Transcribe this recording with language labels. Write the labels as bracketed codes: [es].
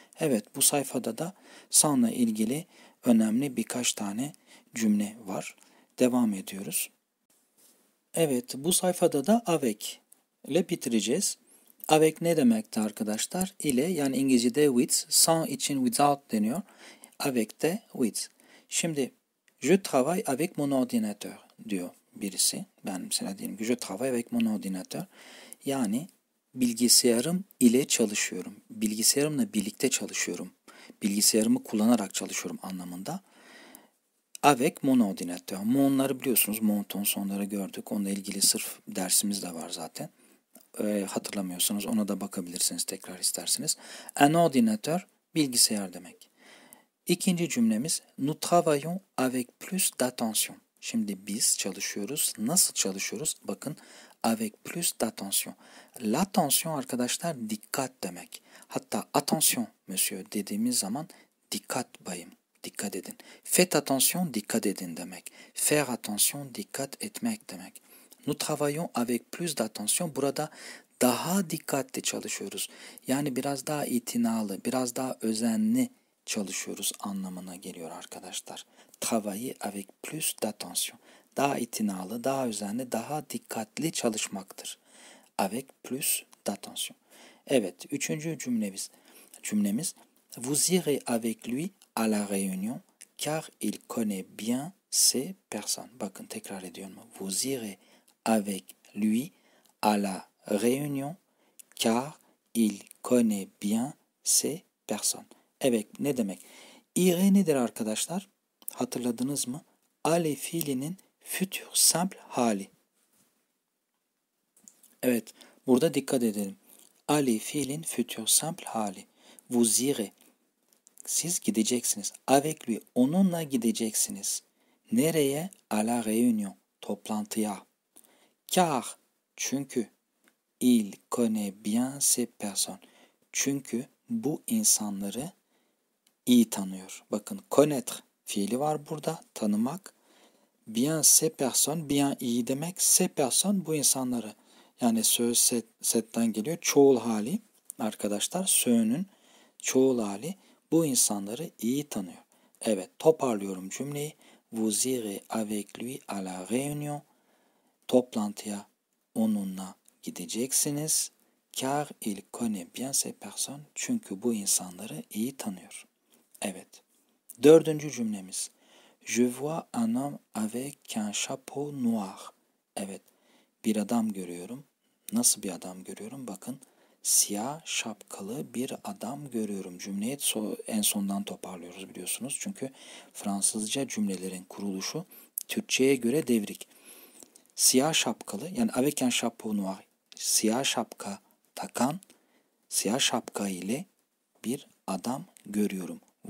[tr] Evet, bu sayfada da sans'la ilgili önemli birkaç tane cümle var. Devam ediyoruz. Evet, bu sayfada da avec ile bitireceğiz. Avec ne demekti arkadaşlar? İle, yani İngilizce'de with, sans için without deniyor. Avec de with. Şimdi [fr] je travaille avec mon ordinateur [tr] diyor birisi. Ben mesela diyelim ki [fr] je travaille avec mon ordinateur. [tr] Yani bilgisayarım ile çalışıyorum. Bilgisayarımla birlikte çalışıyorum. Bilgisayarımı kullanarak çalışıyorum anlamında. [fr] Avec mon ordinateur. [tr] Mon'ları biliyorsunuz. Mon'ton sonları gördük. Onunla ilgili sırf dersimiz de var zaten. Hatırlamıyorsanız ona da bakabilirsiniz tekrar isterseniz. Un ordinateur bilgisayar demek. İkinci cümlemiz [fr] nous travaillons avec plus d'attention. [tr] Şimdi biz çalışıyoruz. Nasıl çalışıyoruz? Bakın [fr] avec plus d'attention. [tr] L'attention arkadaşlar dikkat demek. Hatta [fr] attention monsieur [tr] dediğimiz zaman dikkat bayım. Dikkat edin. [fr] Faites attention [tr] dikkat edin demek. [fr] Faire attention [tr] dikkat etmek demek. [fr] Nous travaillons avec plus d'attention. [tr] Burada daha dikkatli çalışıyoruz. Yani biraz daha itinalı, biraz daha özenli çalışıyoruz anlamına geliyor arkadaşlar. [fr] Travailler avec plus d'attention. [tr] Daha itinalı, daha özenli, daha dikkatli çalışmaktır. [fr] Avec plus d'attention. [tr] Evet, üçüncü cümlemiz [fr] vous irez avec lui à la réunion car il connaît bien ces personnes. [tr] Bakın tekrar ediyorum. [fr] Vous irez avec lui à la réunion car il connaît bien ces personnes. [tr] Evet, ne demek? İre nedir arkadaşlar? Hatırladınız mı? Aller fiilinin futur simple hali. Evet, burada dikkat edelim. Aller fiilin futur simple hali. [fr] Vous irez. [tr] Siz gideceksiniz. [fr] Avec lui. [tr] Onunla gideceksiniz. Nereye? [fr] À la réunion. [tr] Toplantıya. Car. Çünkü. [fr] Il connaît bien ces personnes. [tr] Çünkü bu insanları iyi tanıyor. Bakın connaître fiili var burada. Tanımak. [fr] Bien ces personnes. [tr] Bien iyi demek. Ces personnes bu insanları. Yani söz setten geliyor. Çoğul hali. Arkadaşlar söğünün çoğul hali. Bu insanları iyi tanıyor. Evet, toparlıyorum cümleyi. [fr] Vous irez avec lui à la réunion. [tr] Toplantıya onunla gideceksiniz. [fr] Car il connaît bien ces personnes. [tr] Çünkü bu insanları iyi tanıyor. Evet. Dördüncü cümlemiz. [fr] Je vois un homme avec un chapeau noir. [tr] Evet. Bir adam görüyorum. Nasıl bir adam görüyorum? Bakın. Siyah şapkalı bir adam görüyorum. Cümleyi en sondan toparlıyoruz biliyorsunuz. Çünkü Fransızca cümlelerin kuruluşu Türkçe'ye göre devrik. Siyah şapkalı, yani [fr] avec un chapeau noir, [tr] siyah şapka takan, siyah şapka ile bir adam görüyorum.